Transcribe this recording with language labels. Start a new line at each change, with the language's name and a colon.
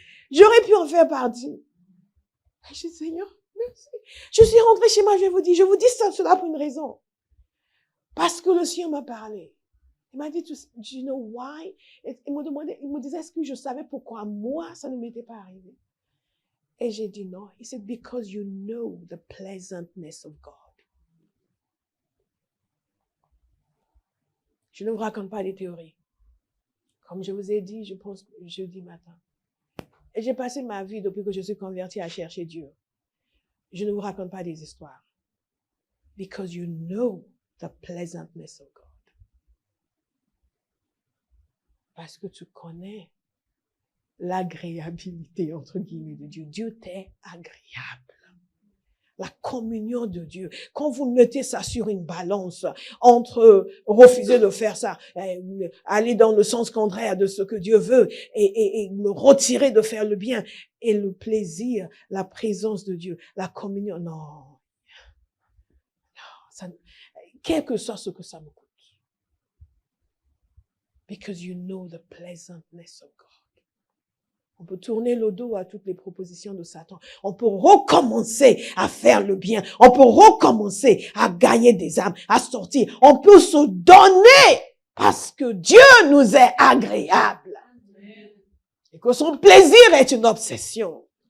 French: J'aurais pu en faire partie. Je dis, Seigneur, merci. Je suis rentrée chez moi, je vous dis cela pour une raison. Parce que le Seigneur m'a parlé. Il m'a dit,
English: do you know why?
French: Il me disait, est-ce que je savais pourquoi moi, ça ne m'était pas arrivé? Et j'ai dit non.
English: He said, because you know the pleasantness of God.
French: Je ne vous raconte pas des théories. Comme je vous ai dit, je pense jeudi matin. Et j'ai passé ma vie depuis que je suis convertie à chercher Dieu. Je ne vous raconte pas des histoires.
English: Because you know the pleasantness of God.
French: Parce que tu connais l'agréabilité, entre guillemets, de Dieu. Dieu t'est agréable. La communion de Dieu. Quand vous mettez ça sur une balance entre refuser de faire ça, aller dans le sens contraire de ce que Dieu veut et me retirer de faire le bien et le plaisir, la présence de Dieu, la communion, non. Ça, quel que soit ce que ça me coûte.
English: Because you know the pleasantness of God.
French: On peut tourner le dos à toutes les propositions de Satan. On peut recommencer à faire le bien. On peut recommencer à gagner des âmes, à sortir. On peut se donner parce que Dieu nous est agréable. Et que son plaisir est une obsession.